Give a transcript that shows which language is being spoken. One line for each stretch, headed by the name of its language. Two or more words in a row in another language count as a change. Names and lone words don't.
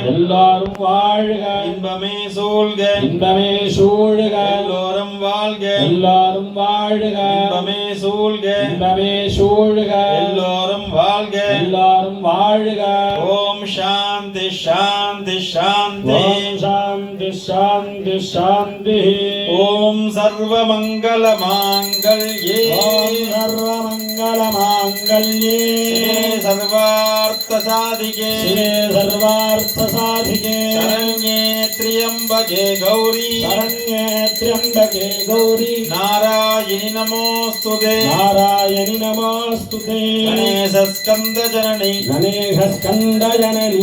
Tamil: இன்பமே சூழ்க எல்லோரும் வாழ்க இன்பமே சூழ்க எல்லோரும் வாழ்க
Sanskrit: ॐ शान्ति शान्ति शान्ति ॐ सर्वमङ्गल माङ्गल्ये सर्वार्थ सर्वार्थसाधिके शिवे सर्वार्थसाधिके शरण्ये त्र्यम्बके गौरी शरण्ये त्र्यम्बके गौरी नारायणि नमोस्तुते नारायणि नमोस्तुते गणेशस्कन्दजननि गणेशस्कन्दजननि